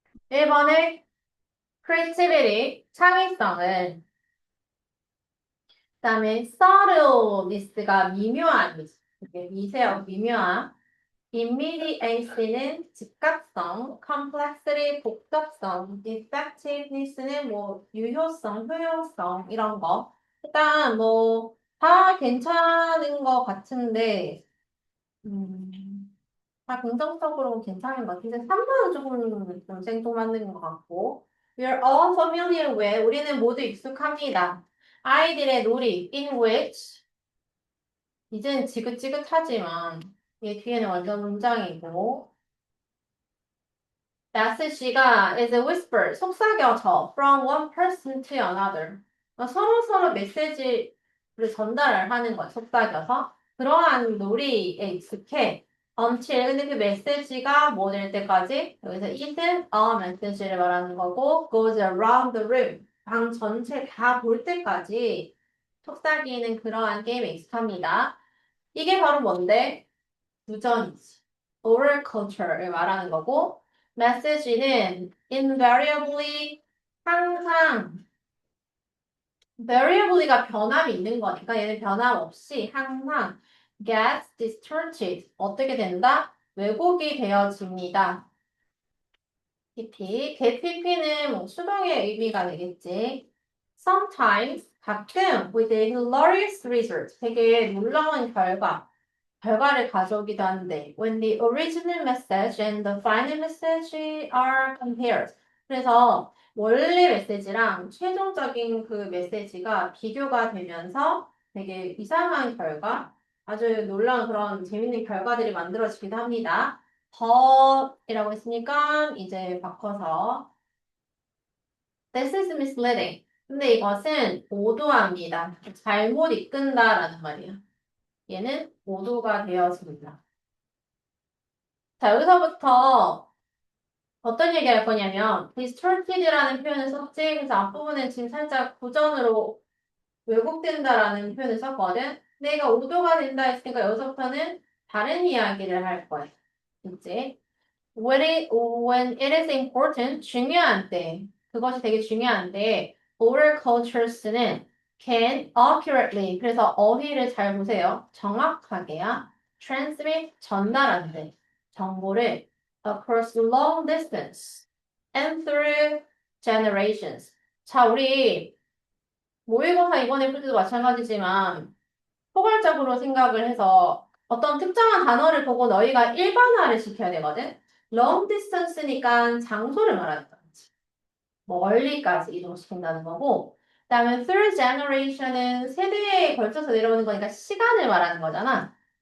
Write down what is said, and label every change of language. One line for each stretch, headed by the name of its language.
Korean: 1번에 creativity, 창의성을, 그다음에 subtleness가 미묘한, 이게 미세하고 미묘한, immediacy는 즉각성, complexity 복잡성, effectiveness는 뭐 유효성, 효용성 이런 거. 일단 뭐 다 괜찮은 것 같은데, 다 긍정적으로 괜찮은 것 같은데 3번은 조금 좀 생뚱맞는 것 같고.
English: We're all familiar with,
Korean: 우리는 모두 익숙합니다.
English: 아이들의 놀이, in which, 이제는 지긋지긋하지만 얘 뒤에는 완전 문장이고 message가 is a whisper, 속삭여져 from one person to another.
Korean: 서로 메시지를 전달을 하는 거야, 속삭여서. 그러한 놀이에 익숙해. until, 근데 그 메시지가 뭐 될 때까지?
English: 여기서 is a message
Korean: 를 말하는 거고
English: goes around the room.
Korean: 방 전체 다 볼 때까지 속삭이는 그러한 게임에 익숙합니다. 이게 바로 뭔데? 부전이지. oral culture를 말하는 거고, message는 invariably, 항상, variably가 변함이 있는 거니까 얘는 변함없이 항상
English: gets distorted,
Korean: 어떻게 된다? 왜곡이 되어집니다. PP, get PP는 뭐 수동의 의미가 되겠지.
English: Sometimes,
Korean: 가끔,
English: with a hilarious result,
Korean: 되게 놀라운 결과를 가져오기도 하는데
English: when the original message and the final message are compared.
Korean: 그래서 원래 메시지랑 최종적인 그 메시지가 비교가 되면서 되게 이상한 결과, 아주 놀라운 그런 재밌는 결과들이 만들어지기도 합니다.
English: but
Korean: 이라고 했으니까 이제 바꿔서
English: this is misleading.
Korean: 근데 이것은 오도합니다. 잘못 이끈다라는 말이야. 얘는 오도가 되어집니다. 자, 여기서부터 어떤 얘기 할 거냐면 distorted라는 표현을 썼지. 그래서 앞부분은 지금 살짝 부정으로 왜곡된다라는 표현을 썼거든. 내가 오도가 된다 했으니까 여기서부터는 다른 이야기를 할 거야. 그치?
English: When it is important,
Korean: 중요한 때, 그것이 되게 중요한데, oral cultures는
English: can accurately,
Korean: 그래서 어휘를 잘 보세요. 정확하게야, transmit, 전달한대. 정보를
English: across long distance and through generations.
Korean: 자, 우리 모의고사 이번에 풀 때도 마찬가지지만, 포괄적으로 생각을 해서 어떤 특정한 단어를 보고 너희가 일반화를 시켜야 되거든. long distance니까 장소를 말하는 거지. 멀리까지 이동시킨다는 거고, 그다음에 third generation은 세대에 걸쳐서 내려오는 거니까 시간을 말하는 거잖아.